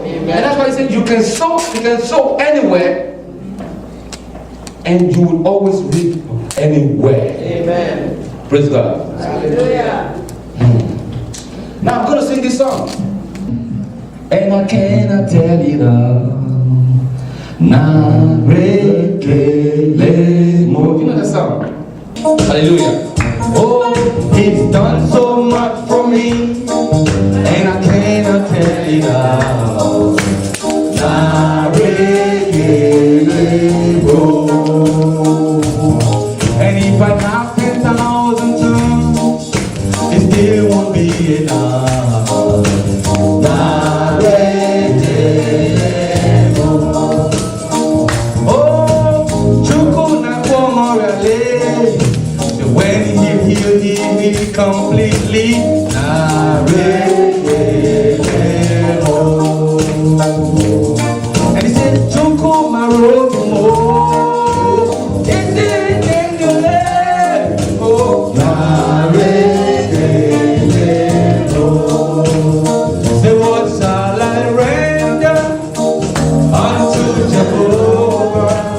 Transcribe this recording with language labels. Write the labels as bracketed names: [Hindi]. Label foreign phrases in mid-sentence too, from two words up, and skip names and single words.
[English] And that's why he said you can sow anywhere and you will always reap anywhere. Amen. Praise God. Hallelujah. Now I'm going to sing this song. And I cannot tell you now. Na re ke le mo. You know that song? Hallelujah. Oh, He's done so much for me, and I cannot tell it all. Na re ke le mo. And if I have 10,000 tongues, it still won't be enough. Na re ke le mo. When He healed me completely, and He said, Joko Maro, say, what shall I render unto Jehovah?